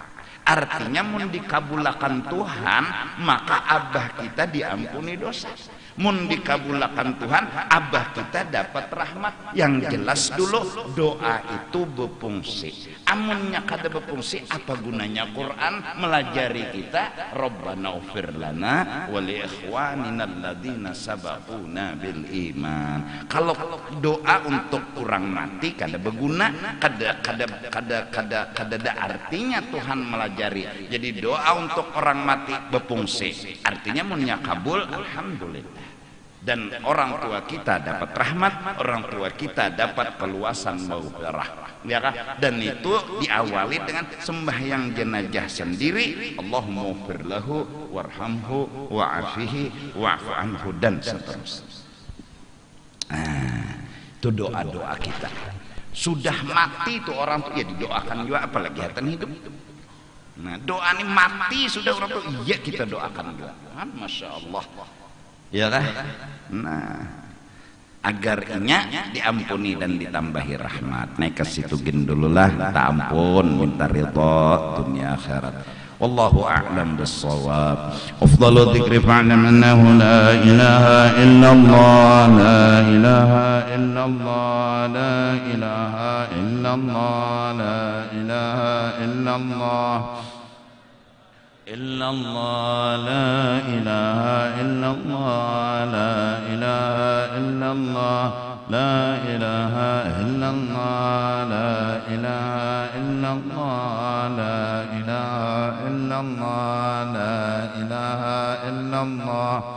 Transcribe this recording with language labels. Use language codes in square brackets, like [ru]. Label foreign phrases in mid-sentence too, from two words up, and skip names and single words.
[bjn] Artinya mun dikabulakan Tuhan, maka abah kita diampuni dosa. mun dikabulakan Tuhan abah kita dapat rahmat. Yang jelas dulu doa itu berfungsi. Amunnya kada berfungsi, apa gunanya Quran melajari kita [ar] ربنا اغفر لنا ولإخواننا الذين سبقونا بالإيمان. [bjn] Kalau doa untuk orang mati kada berguna, kada ada artinya Tuhan melajari. Jadi doa untuk orang mati berfungsi, artinya munnya kabul alhamdulillah. Dan orang tua kita dapat rahmat, orang tua kita dapat keluasan maghfirah, ya kan? Dan itu diawali dengan sembahyang jenazah sendiri, [ar] اللهم اغفر له وارحمه وعافه واعف عنه [bjn] dan seterusnya. Itu doa-doa kita. Sudah mati itu orang tuh ya didoakan juga, apalagi hatan hidup. Nah, doa ini mati sudah orang tuh, iya kita doakan juga. Masya Allah. Ya kan? Nah, agar inya diampuni dan ditambahi rahmat. Naik ke situ gin dululah, tak ampun, minta ridha dunia akhirat. [ar] والله أعلم بالصواب أفضل الذكر فاعلم أنه لا إله إلا الله لا إله إلا الله لا إله إلا الله لا إله إلا الله. إلا الله لا إله إلا الله لا إله إلا الله لا إله إلا الله لا إله إلا الله لا إله إلا الله لا إله إلا الله